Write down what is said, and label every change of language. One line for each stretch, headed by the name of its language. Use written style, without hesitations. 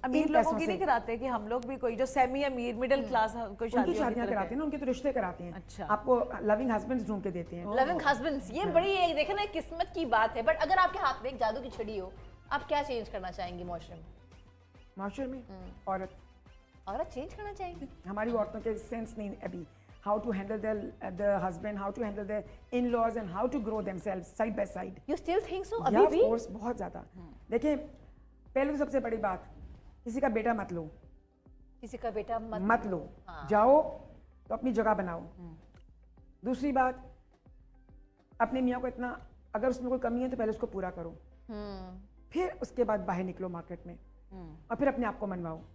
Urdu: امیر لوگوں کی نہیں کراتے کہ ہم لوگ بھی کوئی جو سیمی امیر مڈل کلاس کوئی شادیاں کراتے ہیں نا, ان کے تو رشتے کراتے ہیں. اچھا, آپ کو لونگ ہسبینڈز ڈھونڈ کے دیتے ہیں. لونگ ہسبینڈز, یہ بڑی ایک دیکھیں نا قسمت کی بات ہے. بٹ اگر آپ کے ہاتھ میں ایک جادو کی چھڑی ہو, آپ کیا چینج کرنا چاہیں گی معاشرے میں؟ معاشرے میں عورت چینج کرنا چاہیں گی. ہماری عورتوں کے سینس نہیں ابھی
English: how to handle the husband, how to handle the in-laws and how to grow themselves side by side. You still think so?
Urdu: ابھی بھی
English: of course
Urdu: بہت زیادہ. دیکھیں پہلے تو سب سے بڑی بات, کسی کا بیٹا مت لو, کسی کا بیٹا مت لو. جاؤ تو اپنی جگہ بناؤ. دوسری بات, اپنے میاں کو اتنا اگر اس میں کوئی کمی ہے تو پہلے اس کو پورا کرو, پھر اس کے بعد باہر نکلو مارکیٹ میں اور پھر اپنے آپ کو منواؤ.